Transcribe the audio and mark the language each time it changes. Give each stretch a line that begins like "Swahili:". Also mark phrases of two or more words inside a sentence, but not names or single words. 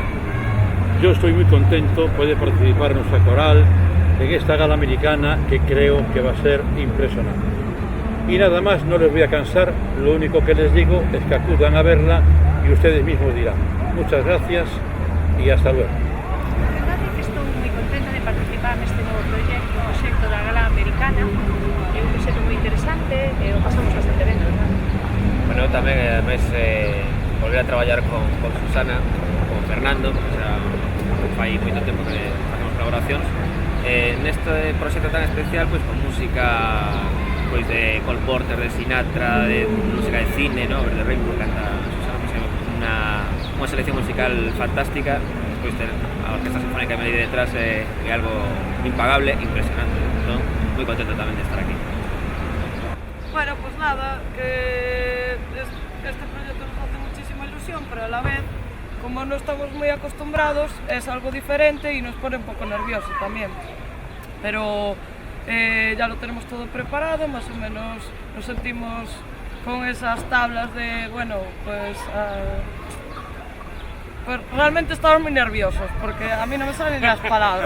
Spanish: Yo estoy muy contento, puede participar nuestra coral en esta gala americana que creo que va a ser impresionante. Y nada más, no les voy a cansar, lo único que les digo es que acudan a verla y ustedes mismos dirán. Muchas gracias y hasta luego.
Galician: Estou moi contenta de participar neste novo proxecto da Gala Americana. É un proxecto moi interesante e o pasamos bastante ben, verdad? Bueno, tamén, ademais, volver a traballar con Susana, con Fernando, o sea, fai moito tempo que facemos colaboracións. Neste proxecto tan especial, pois con música pois de Cole Porter, de Sinatra, de música de cine, no? Verde Rainbow, canta Susana, pois unha selección musical fantástica. Despois ter a Orquesta Sinfónica de Melide detrás é algo impagable, impresionante. Entón, moi contento tamén de estar aquí.
Spanish: Bueno, pues nada, que este proyecto nos hace muchísima ilusión, pero a la vez, como no estamos muy acostumbrados, es algo diferente y nos pone un poco nerviosos también. Pero ya lo tenemos todo preparado, más o menos nos sentimos con esas tablas de, bueno, pues realmente estamos muy nerviosos, porque a mí no me salen las palabras.